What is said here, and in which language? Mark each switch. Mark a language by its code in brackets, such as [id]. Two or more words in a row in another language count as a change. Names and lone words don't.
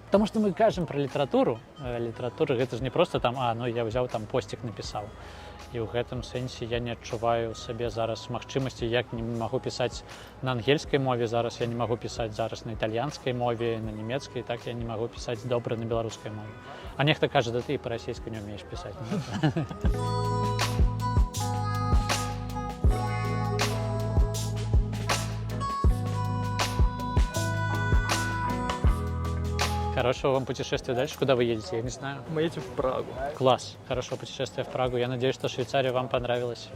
[be] Таму што мы кажам пра літаратуру. Літаратура гэта ж не проста там, я ўзяў там посцік напісаў. І ў гэтым сэнсе я не адчуваю сабе зараз магчымасці, як не магу пісаць на ангельскай мове зараз, я не магу пісаць зараз на італьянскай мове, на нямецкай, так я не магу пісаць добра на беларускай мове. А нехта кажа, да ты і па-расейскай не ўмееш пісаць. [ru] Хорошего вам путешествия дальше. Куда вы едете? Я не знаю. Мы едем в Прагу. Класс. Хорошего путешествия в Прагу. Я надеюсь, что Швейцария вам понравилась.